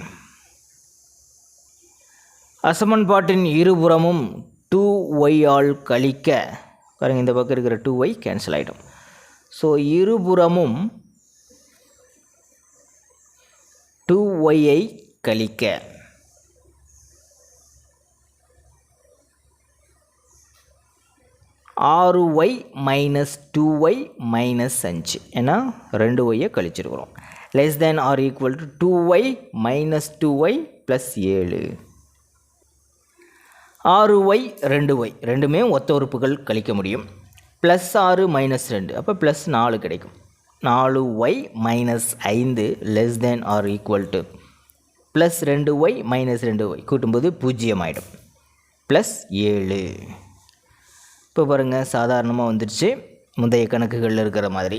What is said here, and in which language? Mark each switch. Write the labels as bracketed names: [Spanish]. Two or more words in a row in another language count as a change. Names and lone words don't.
[Tamil] அசமன்பாட்டின் இருபுறமும் 2y ஆல் கழிக்க, பாருங்கள் இந்த பக்கம் இருக்கிற 2y கேன்சல் ஆகிடும். ஸோ இருபுறமும் 2y கழிக்க 6y - 2y - 5, ஏன்னா 2y கழிச்சிருக்கிறோம். <= 2y - 2y + 7. 6y 2y ரெண்டுமே ஒத்த உறுப்புகள் கழிக்க முடியும். +6 - 2 அப்போ +4 கிடைக்கும். 4y - 5 <= +2y - 2y கூட்டும்போது 0 ஆகிடும். +7. இப்போ பாருங்கள் சாதாரணமாக வந்துடுச்சு, முந்தைய கணக்குகளில் இருக்கிற மாதிரி.